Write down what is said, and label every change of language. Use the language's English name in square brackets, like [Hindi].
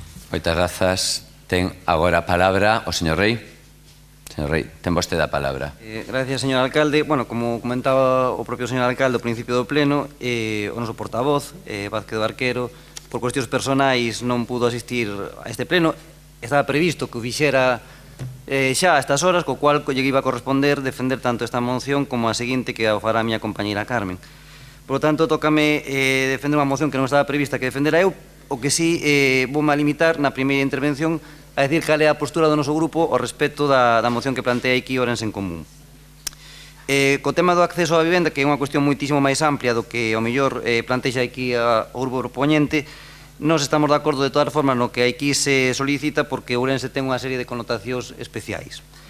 [Galician] Moitas grazas. Ten agora a palabra o señor Rei. Señor Rei, ten vostede a palabra. [Spanish] Gracias, señor alcalde. [Galician] Bueno, como comentaba o propio señor alcalde ao principio do pleno, o noso portavoz, Vázquez do Arquero, por cuestións personais non pudo asistir a este pleno. Estaba previsto que o fixera xa a estas horas, co cual lle iba a corresponder defender tanto esta moción como a seguinte que o fará a miña compañeira Carmen. Por lo tanto, tócame defender unha moción que non estaba prevista que defendera eu. O que sí, voume a limitar na primeira intervención a decir cal é a postura do noso grupo ao respecto da moción que plantea aquí Ourense en Común. Co tema do acceso á vivenda, que é unha cuestión moitísimo máis amplia do que ao mellor plantexa aquí o grupo proponente, nos estamos de acordo de todas formas no que aquí se solicita porque Ourense ten unha serie de connotacións especiais.